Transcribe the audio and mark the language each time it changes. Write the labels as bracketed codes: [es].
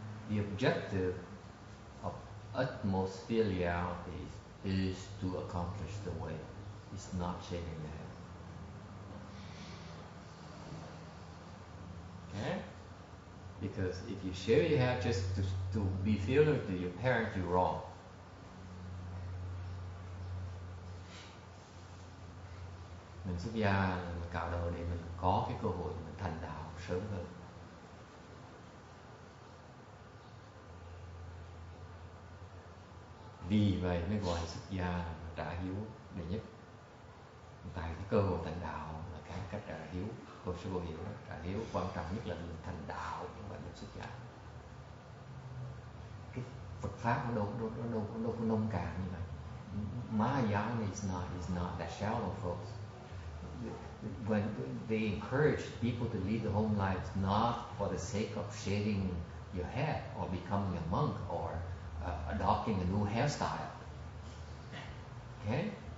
[en] The objective of utmost filiality is to accomplish the way. It's not shaving the head. Okay? Because if you shave your head just to be filial to your parents, you're wrong. [vi] Mình xuất gia, mình cạo đầu để mình có cái cơ hội mình thành đạo sớm hơn. Vì vậy mới gọi là xuất gia là trả hiếu đệ nhất. Tại cái cơ hội thành đạo là cái cách trả hiếu. Cô sư cô hiểu đó, trả hiếu quan trọng nhất là mình thành đạo, không phải mình xuất gia. Cái Phật pháp nó đâu có nông cạn như vậy. [en] Mahayana is not that shallow, folks. When they encourage people to lead the home life, not for the sake of shaving your head or becoming a monk or adopting a new hairstyle. Okay?